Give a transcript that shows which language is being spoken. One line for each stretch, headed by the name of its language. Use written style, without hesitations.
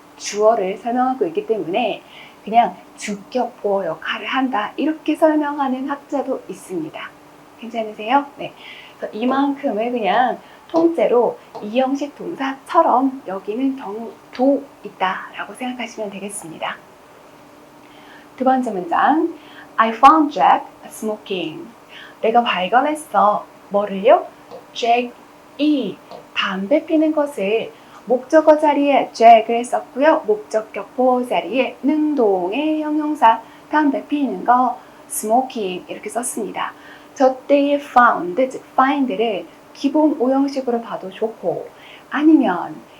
Korean: 주어를 설명하고 있기 때문에 그냥 주격 보어 역할을 한다, 이렇게 설명하는 학자도 있습니다. 괜찮으세요? 네. 그래서 이만큼을 그냥 통째로 이형식 동사처럼 여기는 경우도 있다라고 생각하시면 되겠습니다. 두 번째 문장,
English: I found Jack smoking.
Korean: 내가 발견했어. 뭐를요? Jack이 담배 피는 것을 목적어 자리에 Jack을 썼고요. 목적격 보어 자리에 능동의 형용사 담배 피는 거 smoking 이렇게 썼습니다. 저 때의 found, 즉 find를 기본 오형식으로 봐도 좋고, 아니면